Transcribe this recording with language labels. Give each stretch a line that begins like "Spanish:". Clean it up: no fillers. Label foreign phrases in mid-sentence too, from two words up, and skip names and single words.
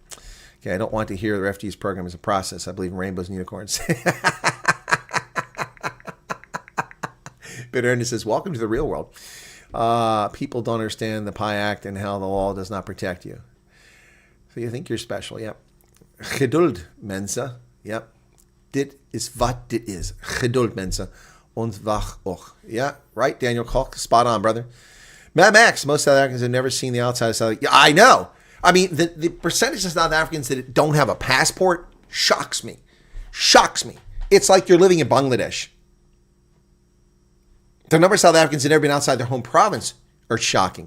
English: Okay, I don't want to hear the Refugees program as a process. I believe in rainbows and unicorns. Bitter Ernest says, welcome to the real world. People don't understand the PI Act and how the law does not protect you. So you think you're special. Yep.
Afrikaans: Geduld, Mensa. Yep. Dit is wat dit is. Geduld,
English: Mensa. Und wach och. Yeah, right, Daniel Kalk. Spot on, brother. Mad Max. Most South Africans have never seen the outside of South Africa. Yeah, I know. I mean, the percentage of South Africans that don't have a passport shocks me. Shocks me. It's like you're living in Bangladesh. The number of South Africans that have never been outside their home province are shocking.